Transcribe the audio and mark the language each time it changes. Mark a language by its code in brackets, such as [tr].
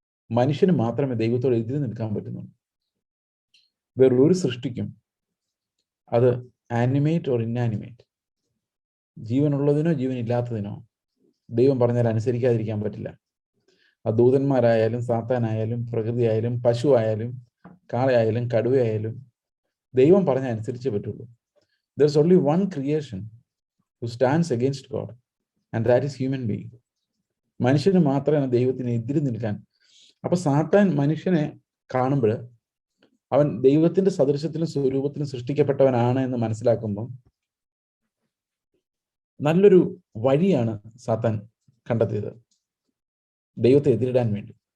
[ml] മനുഷ്യന് മാത്രമേ ദൈവത്തോട് എതിര് നിൽക്കാൻ പറ്റുന്നുള്ളൂ. വേറൊരു സൃഷ്ടിക്കും, അത് [en] animate or inanimate, [ml] ജീവനുള്ളതിനോ ജീവനില്ലാത്തതിനോ ദൈവം പറഞ്ഞാൽ അനുസരിക്കാതിരിക്കാൻ പറ്റില്ല. ആ ദൂതന്മാരായാലും സാത്താനായാലും പ്രകൃതി ആയാലും പശു ആയാലും കാളയായാലും കടുവയായാലും ദൈവം പറഞ്ഞ അനുസരിച്ചേ പറ്റുള്ളൂ. [en] There is only one creation who stands against God, and that is human being. [ml] മനുഷ്യന് മാത്രമാണ് ദൈവത്തിന് എതിര് നിൽക്കാൻ. അപ്പൊ സാത്താൻ മനുഷ്യനെ കാണുമ്പോൾ അവൻ ദൈവത്തിന്റെ സദൃശ്യത്തിലും സ്വരൂപത്തിലും സൃഷ്ടിക്കപ്പെട്ടവനാണ് എന്ന് മനസ്സിലാക്കുമ്പോൾ നല്ലൊരു വഴിയാണ് സാത്താൻ കണ്ടെത്തിയത് ദൈവത്തെ എതിരിടാൻ വേണ്ടി.